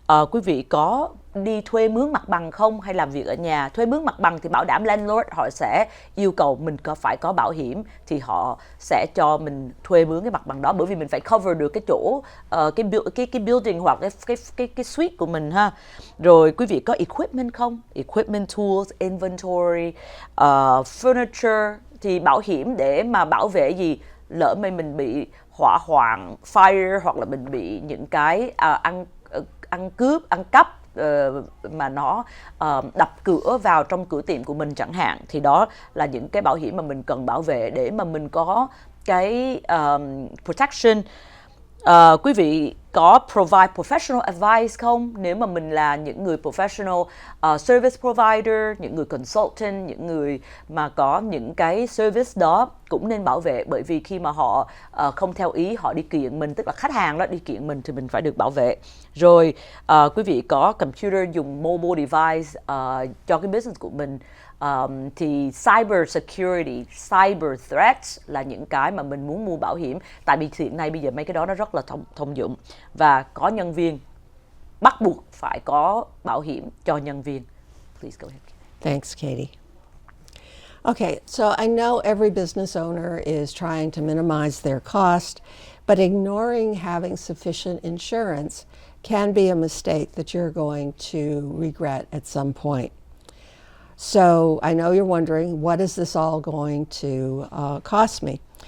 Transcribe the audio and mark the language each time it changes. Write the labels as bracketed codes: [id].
[vi] Quý vị có đi thuê mướn mặt bằng không hay làm việc ở nhà? Thuê mướn mặt bằng thì bảo đảm landlord họ sẽ yêu cầu mình phải có bảo hiểm, thì họ sẽ cho mình thuê mướn cái mặt bằng đó, bởi vì mình phải cover được cái chỗ cái building hoặc cái suite của mình ha. Rồi quý vị có equipment không? [en] Equipment, tools, inventory, furniture. [vi] Thì bảo hiểm để mà bảo vệ gì? Lỡ may mình bị hỏa hoạn, fire, hoặc là mình bị những cái ăn cướp, ăn cắp mà nó đập cửa vào trong cửa tiệm của mình chẳng hạn, thì đó là những cái bảo hiểm mà mình cần bảo vệ để mà mình có cái protection. Quý vị có [en] provide professional advice [vi] không? Nếu mà mình là những người [en] professional service provider, [vi] những người consultant, những người mà có những cái service đó cũng nên bảo vệ, bởi vì khi mà họ không theo ý, họ đi kiện mình, tức là khách hàng đó đi kiện mình, thì mình phải được bảo vệ. Rồi quý vị có computer, dùng mobile device cho cái business của mình. Thì [en] cyber security, cyber threats [vi] là những cái mà mình muốn mua bảo hiểm, tại vì hiện nay bây giờ mấy cái đó nó rất là thông dụng, và có nhân viên, bắt buộc phải có bảo hiểm cho nhân viên. [en] Please go ahead. Thanks, Katie. Okay, so I know every business owner is trying to minimize their cost, but ignoring having sufficient insurance can be a mistake that you're going to regret at some point. So I know you're wondering, what is this all going to cost me?